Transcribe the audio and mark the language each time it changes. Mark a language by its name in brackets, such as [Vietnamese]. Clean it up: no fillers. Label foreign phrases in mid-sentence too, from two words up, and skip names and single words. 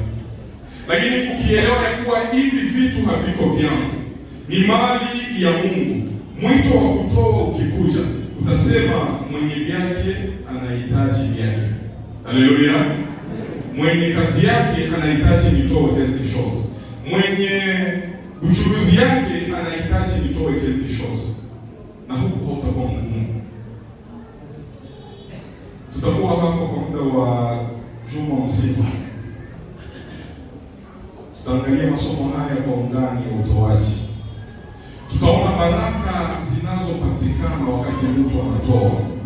[Swahili] Lakini ukielewa ya kuwa hivi vitu haviko vyangu, ni mali ya Mungu, mwito wa kutoa ukikuja, utasema mwenye vyake anahitaji vyake. Haleluya. Mwenye kazi yake anahitaji nitoe [French] quelque chose. [Swahili] Mwenye uchuruzi yake anahitaji nitoe [French] quelque chose. [Swahili] Na huku hautakuwa mgumu. Tutakuwa hapa kwa muda wa juma mzima. Tutaangalia masomo haya kwa undani ya utoaji. Tutaona baraka zinazopatikana wakati mtu anatoa.